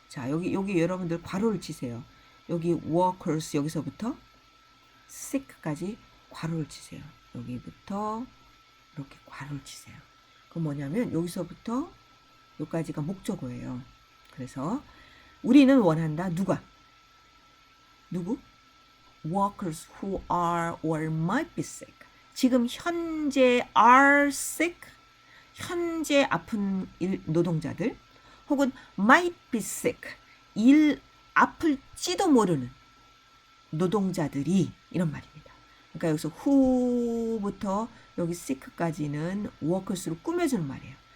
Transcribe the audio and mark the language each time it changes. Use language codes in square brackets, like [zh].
[ko] 자, 여기 여러분들 괄호를 치세요. 여기 workers 여기서부터 sick까지 괄호를 치세요. 여기부터 이렇게 괄호를 치세요. 그건 뭐냐면 여기서부터 여기까지가 목적어예요. 그래서 우리는 원한다. 누구? [en] Workers who are or might be sick. [ko] 지금 현재 [en] are sick, [ko] 현재 아픈 노동자들 혹은 [en] might be sick, [ko] 아플지도 모르는 노동자들이 이런 말입니다. 그러니까 여기서 who부터 여기 sick까지는 workers로 꾸며주는 말이에요.